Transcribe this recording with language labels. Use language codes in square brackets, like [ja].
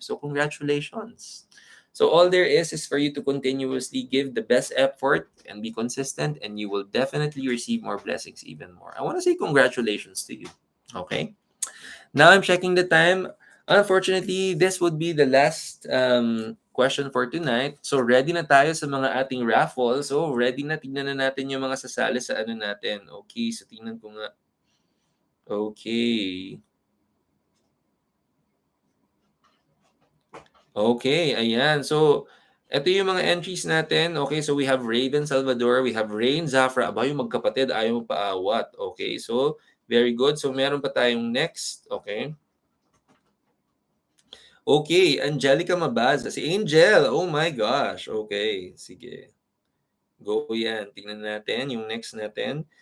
[en] So congratulations. So all there is for you to continuously give the best effort and be consistent and you will definitely receive more blessings even more. I want to say congratulations to you. Okay? Now I'm checking the time. Unfortunately, this would be the last question for tonight. [tl] So ready na tayo sa mga ating raffle. So ready na, tignan na natin yung mga sasali sa ano natin. Okay, so tingnan ko nga. Okay. Okay, ayan. So, ito yung mga entries natin. [en] Okay, so we have Raven Salvador, we have Rain Zafra. [tl] Aba, yung magkapatid, ayaw paawat. [en] Okay, so very good. [tl] So, meron pa tayong next. Okay. [en] Okay, Angelica Mabaza. Si Angel. Oh my gosh. [tl] Okay, sige. Go yan. Tingnan natin yung next natin.